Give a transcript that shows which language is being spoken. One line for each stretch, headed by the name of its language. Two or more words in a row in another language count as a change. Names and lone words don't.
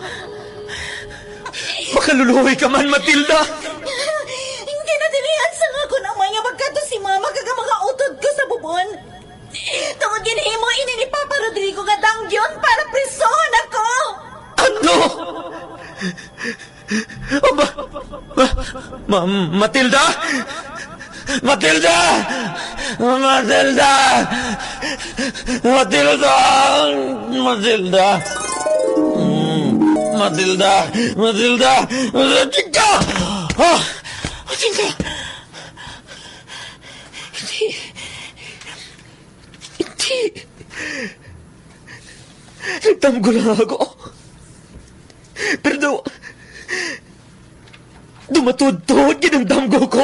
Hiligaynon: Makaluluhoy ka man, Matilda! Hindi na dilihan sa nga ko na may nga magkato si mama kag ang mga utod ko sa bubon. Tungod ginhimo ini ni Papa Rodrigo nga danggyon para prison ako. Ano? Matilda? Matilda! Matilda! Matilda! Matilda! Matilda! Matilda! Matilda! Ah! Matilda! Hindi. Nagtamgo lang ako. Pero dumatod-tod ginamdamgo ko.